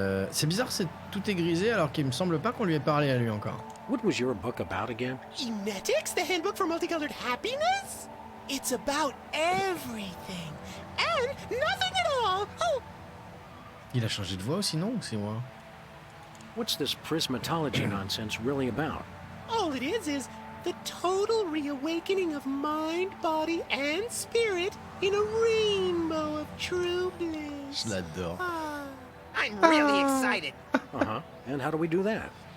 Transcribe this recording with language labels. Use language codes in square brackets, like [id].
[fr] C'est bizarre, tout est grisé alors qu'il me semble pas qu'on lui ait parlé à lui encore. [en] What was your book about again? Emetics, the handbook for multicolored happiness? It's about everything and nothing at all. Oh, [fr] Il a changé de voix aussi, non? Ou c'est moi? [en] What's this prismatology nonsense really about? all it is the total reawakening of mind, body, and spirit in a rainbow of true bliss. [fr] Je l'adore. Ah. [en] I'm really excited. Uh-huh. And how do we do that?